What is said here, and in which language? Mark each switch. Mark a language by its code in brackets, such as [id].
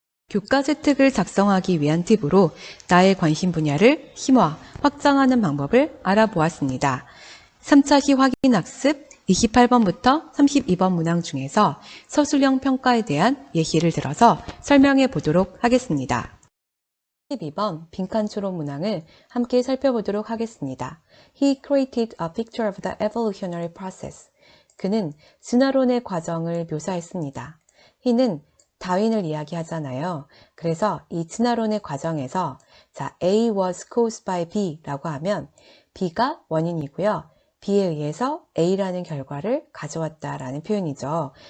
[ko] 교과서특을 작성하기 위한 팁으로 나의 관심 분야를 심화, 확장하는 방법을 알아보았습니다. 3차 시 확인 학습 28번부터 32번 문항 중에서 서술형 평가에 대한 예시를 들어서 설명해 보도록 하겠습니다. 12번 빈칸 초록 문항을 함께 살펴보도록 하겠습니다. [en] He created a picture of the evolutionary process. [ko] 그는 진화론의 과정을 묘사했습니다. he는 다윈을 이야기하잖아요. 그래서 이 진화론의 과정에서 자, [en] A was caused by B [ko] 라고 하면 B가 원인이고요. B에 의해서 A라는 결과를 가져왔다라는 표현이죠.